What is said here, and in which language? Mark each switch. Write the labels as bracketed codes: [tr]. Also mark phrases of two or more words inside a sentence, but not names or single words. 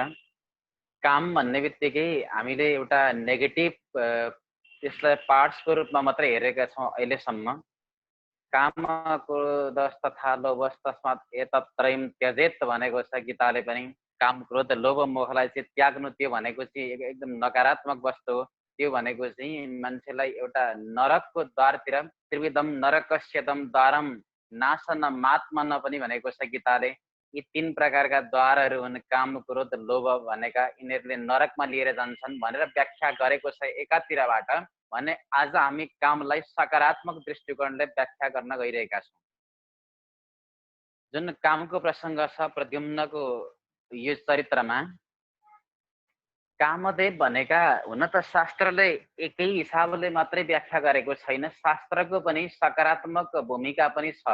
[ne] काम भन्ने बित्तिकै हामीले एउटा नेगेटिभ त्यसलाई पार्ट्सको रूपमा मात्रै हेरेका छौं अहिलेसम्म। [sa] कामको दस्तथा लोभस्तस्मात् एतत्त्रयम् त्यजेत [ne] भनेको छ गीताले पनि। काम क्रोध लोभ मोहलाई चाहिँ त्याग्नु, त्यो भनेको चाहिँ एकदम नकारात्मक वस्तु हो। त्यो भनेको चाहिँ मान्छेलाई एउटा नरकको द्वारतिर, [sa] त्रिविधम नरकस्यदम द्वारम नाशनमात्मन [ne] पनि भनेको छ गीताले। यी तीन प्रकारका द्वारहरू हुन् काम क्रोध लोभ भनेका। यिनीहरूले नरकमा लिएर जान्छन् भनेर व्याख्या गरेको छ एकातिरबाट। भने आज हामी कामलाई सकारात्मक दृष्टिकोणले व्याख्या गर्न गइरहेका छौं। जुन कामको प्रसंग छ प्रद्युम्नको यो चरित्रमा, कामदेव भनेका हुन त शास्त्रले एकै हिसाबले मात्रै व्याख्या गरेको छैन, शास्त्रको पनि सकारात्मक भूमिका पनि छ।